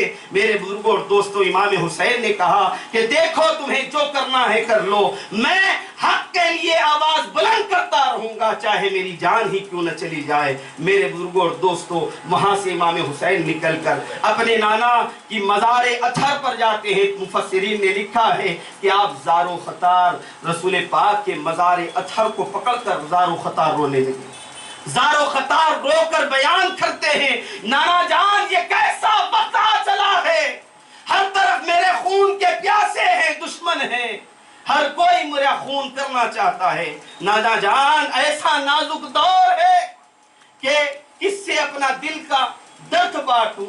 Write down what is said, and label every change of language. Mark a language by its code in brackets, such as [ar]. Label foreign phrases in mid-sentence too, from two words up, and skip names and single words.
[ur] میرے بزرگوں اور دوستو، امام حسین نے کہا کہ دیکھو تمہیں جو کرنا ہے کر لو، میں حق کے لیے آواز بلند کرتا رہوں گا، چاہے میری جان ہی کیوں نہ چلی جائے۔ میرے بزرگوں اور دوستو، وہاں سے امام حسین نکل کر اپنے نانا کی مزار اطہر پر جاتے ہیں۔ مفسرین نے لکھا ہے کہ آپ زار و خطار رسول پاک کے مزار اطہر کو پکڑ کر زار و خطار رونے لگے، زار و خطار رو کر بیان کرتے ہیں، نانا جان یہ کیسا وقت آ چلا ہے، ہر طرف میرے خون کے پیاسے ہیں، دشمن ہیں، ہر کوئی میرا خون کرنا چاہتا ہے۔ نانا جان ایسا نازک دور ہے کہ کس سے اپنا دل کا درد بانٹوں۔